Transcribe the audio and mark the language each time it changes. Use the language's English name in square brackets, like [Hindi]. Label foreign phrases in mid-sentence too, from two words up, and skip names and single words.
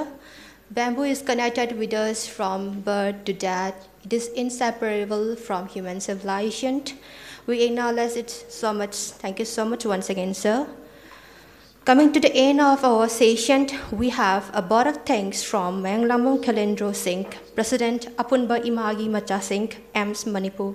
[English] Bamboo is connected with us from birth to death. It is inseparable from human civilization. We acknowledge it so much. Thank you so much once again, sir. Coming to the end of our session, we have a vote of thanks from Mayanglamung Kalendro Singh, President APUNBA IMAGI MACHASING, AMS Manipur.